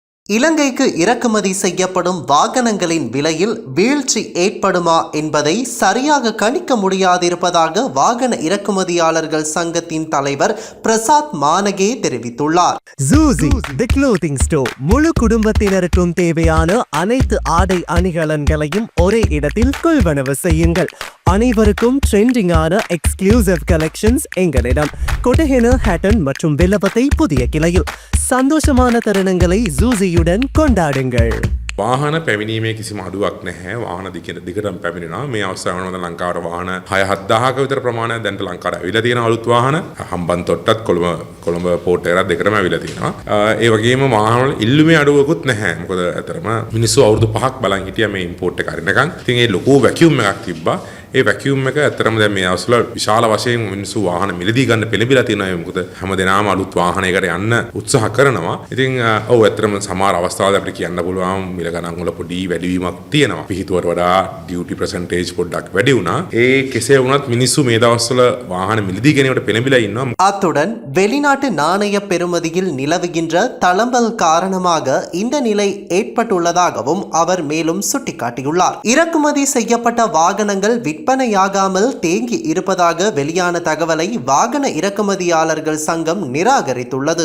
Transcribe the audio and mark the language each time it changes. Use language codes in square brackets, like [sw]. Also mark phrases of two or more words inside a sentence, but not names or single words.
[ta] இலங்கைக்கு இறக்குமதி செய்யப்படும் வாகனங்களின் விலையில் வீழ்ச்சி ஏற்படுமா என்பதை சரியாக கணிக்க முடியாதிருப்பதாக வாகன இறக்குமதியாளர்கள் சங்கத்தின் தலைவர் பிரசாத் மானகே தெரிவித்துள்ளார். [en] Zuzi, the clothing store. [ta] முழு குடும்பத்தினருக்கும் தேவையான அனைத்து ஆடை அணிகலன்களையும் ஒரே இடத்தில் கொள்வனவு செய்யுங்கள். அனைவருக்கும் ட்ரெண்டிங்கான [en] exclusive collections [ta] எங்களிடம். கொட்டஹென, ஹேட்டன் மற்றும் வில்லபத்தை புதிய கிளையில். சந்தோஷமான தருணங்களை ஜூசியுடன் கொண்டாடுங்கள். [si] වාහන පැමිණීමේ කිසිම අඩුවක් නැහැ. වාහන දිගටම පැමිණෙනවා. මේ අවස්ථාව වෙනකොට ලංකාවට වාහන 6-7,000ක විතර ප්‍රමාණයක් දැන්ට ලංකාවට ඇවිල්ලා තියෙන අලුත් වාහන හම්බන්තොට්ටත් කොළඹ පෝට් එකකට දෙකටම ඇවිල්ලා තියෙනවා. ඒ වගේම වාහන වල ඉල්ලුමේ අඩුවකුත් නැහැ. මොකද ඇතරම මිනිස්සු අවුරුදු 5ක් බලන් හිටියා මේ ඉම්පෝට් එක අරිනකන්. ඉතින් ඒ ලොකු වැකියුම් එකක් තිබ්බා. ඒ වැකියුම් එක ඇත්තටම දැන් මේ අවස්වල විශාල වශයෙන් මිනිස්සු වාහන මිලදී ගන්න පෙළඹිලා තියෙනවා. මොකද හැමදෙනාම අලුත් වාහනයකට යන්න උත්සාහ කරනවා. ඉතින් ඔව් ඇත්තටම සමහර අවස්ථාවල අපිට කියන්න පුළුවන් මිල ගණන් වල පොඩි වැඩිවීමක් තියෙනවා. පිහිටුවට වඩා [en] duty percentage [si] පොඩ්ඩක් වැඩි වුණා. ඒ කෙසේ වුණත් මිනිස්සු මේ දවස්වල වාහන මිලදී ගැනීමට පෙළඹිලා ඉන්නවා. [ta] அத்துடன் வெளிநாட்டு நாணய பெறுமதியில் நிலவுகின்ற தளம்பல் காரணமாக இந்த நிலை ஏற்பட்டுள்ளதாகவும் அவர் மேலும் சுட்டிக்காட்டியுள்ளார். இறக்குமதி செய்யப்பட்ட வாகனங்கள் விற்பனையாகாமல் தேங்கி இருப்பதாக வெளியான தகவலை வாகன இறக்குமதியாளர்கள் சங்கம் நிராகரித்துள்ளது.